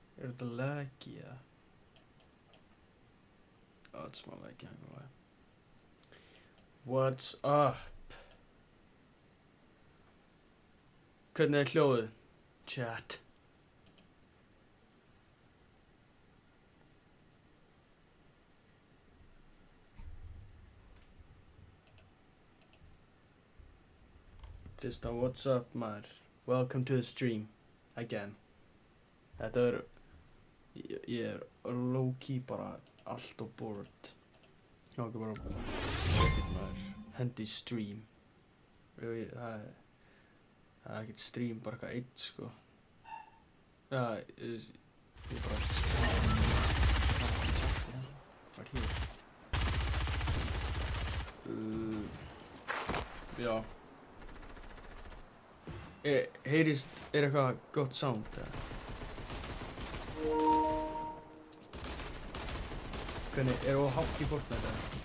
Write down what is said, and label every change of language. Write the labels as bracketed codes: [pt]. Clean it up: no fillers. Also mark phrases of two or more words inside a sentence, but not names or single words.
[is] þetta laggy eða? Þetta er smá laggy, hann var lag. [en] What's up? [is] Hvernig er hljóðið? [en] Chat. Just a what's up, maður. Welcome to the stream. Again. [is] Þetta er... Ég er low-key bara allt og bored. Já, ekki bara... maður. Hendi stream. Það er ekkert stream, bara eitthvað eitt, sko. Já, ég bara... [en] Right here. [is] Já. Heyrist, er eitthvað gott sound, eða? Hvernig, er það hátt í Fortnite, eða?